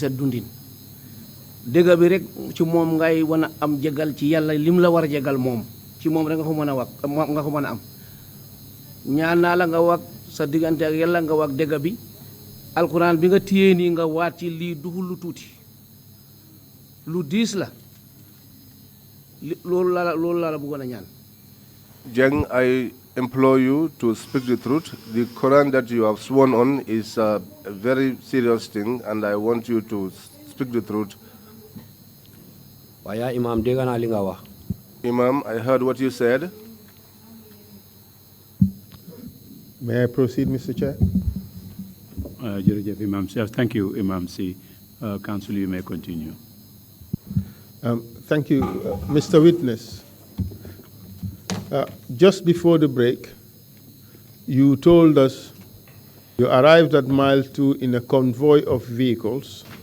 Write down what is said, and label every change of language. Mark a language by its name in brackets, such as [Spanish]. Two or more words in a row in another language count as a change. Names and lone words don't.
[Wolof] sa dundin dëgg bi rek ci moom ngay wan a am jégal ci yàlla lim la war a jégal moom ci moom rek nga ko mën a wax nga ko mën a am ñaan naa la nga wax sa diggante ak yàlla nga wax dëgg bi alquran bi nga téye nii nga waat ci lii duhul lu tuuti lu diis la loolu la bëggoon a ñaan. Jeng, [English] I implore you to speak the truth. The Quran that you have sworn on is a very serious thing, and I want you to speak the truth. [Wolof] Waya Imam, dégg naa li nga wax. [English] Imam, I heard what you said. May I proceed, Mr. Chair? Imam C. Thank you, Imam C. Council, you may continue. Thank you, Mr. Witness. Just before the break, you told us you arrived at mile 2 in a convoy of vehicles.